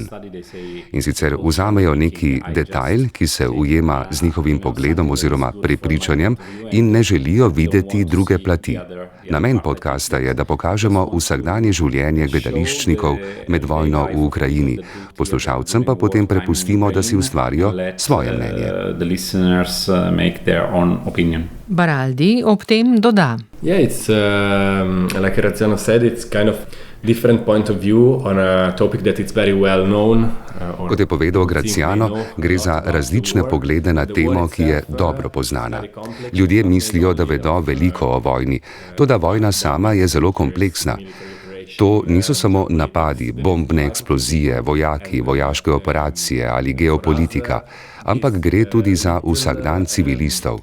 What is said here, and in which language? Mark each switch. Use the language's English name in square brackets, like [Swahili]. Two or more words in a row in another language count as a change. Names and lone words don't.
[Slovenian] In sicer vzamejo neki detajl, ki se ujema z njihovim pogledom oziroma prepričanjem in ne želijo videti druge plati. Namen podcasta je, da pokažemo vsakdanje življenje gledališčnikov med vojno v Ukrajini. Poslušalcem pa potem prepustimo, da si ustvarijo svoje mnenje. Baraldi ob tem doda. [English] Yeah, it's like Graziano said, it's kind of different point of view on a topic that it's very well known. [Slovenian] Kot je povedal Graziano, gre za različne poglede na temo, ki je dobro poznana. Ljudje mislijo, da vedo veliko o vojni, toda vojna sama je zelo kompleksna. To niso samo napadi, bombne eksplozije, vojaki, vojaške operacije ali geopolitika, ampak gre tudi za vsakdan civilistov.